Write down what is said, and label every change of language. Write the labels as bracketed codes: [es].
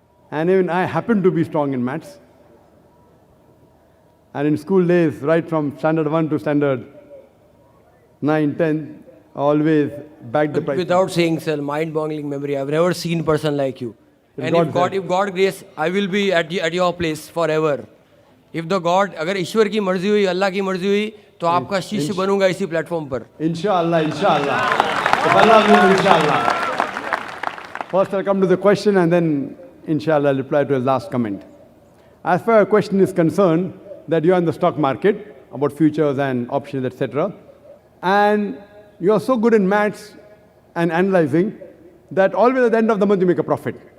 [en] And even I happen to be strong in maths. And in school days, right from standard 1 to standard 9, 10, always backed the price. Without saying, sir, mind-boggling memory. I've never seen a person like you. And if God grace, I will be at your place forever. If the God, [hi] अगर ईश्वर की मर्जी हुई, अल्लाह की मर्जी हुई, तो आपका शिष्य बनूंगा इसी प्लेटफॉर्म पर. [en] Inshallah, inshallah. If Allah will, inshallah. First I'll come to the question and then inshallah I'll reply to his last comment. As far as question is concerned, that you are in the stock market, about futures and options, etc. And you are so good in maths and analyzing that always at the end of the month you make a profit.